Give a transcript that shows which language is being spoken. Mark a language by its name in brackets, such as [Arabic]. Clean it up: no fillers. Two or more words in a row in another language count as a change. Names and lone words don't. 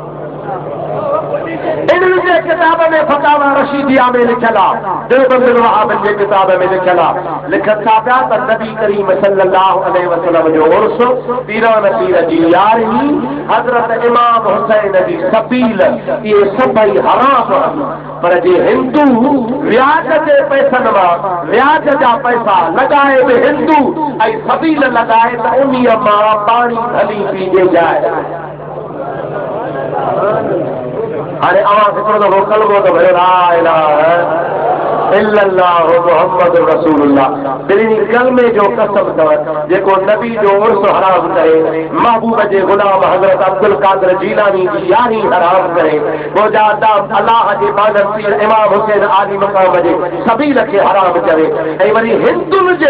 [Sindhi] इन्हनि जे किताब में फतावा रशीदिया में लिखियल आहे देवबंद वहाब जे किताब में लिखियल आहे लिखनि था पिया त नबी करीम [Arabic] صلى الله عليه وسلم [Sindhi] जो उर्स पीरान पीर जी यारहीं हज़रत इमाम हुसैन जी सबील इहे सभई हराम पर जे हिंदू व्याज जे पैसनि मां व्याज जा पैसा लॻाए बि हिंदू ऐं सबील लॻाए त उन्हीअ मां पाणी हली पीजे जाए हाणे अवां हिकिड़ो दफ़ो कलमो त भरियो [Arabic] لا إله إلا الله محمد رسول الله [Sindhi] ॿिन्ही कलमे जो कसम अथव जेको नबी जो उर्स हराम करे महबूब जे गुलाम हज़रत अब्दुल कादिर जीलानी जी यारी हराम करे रोज़ादा अल्लाह जे बादल पीर इमाम हुसैन आली मक़ाम जे सबील खे हराम करे ऐं वरी हिंदुनि जे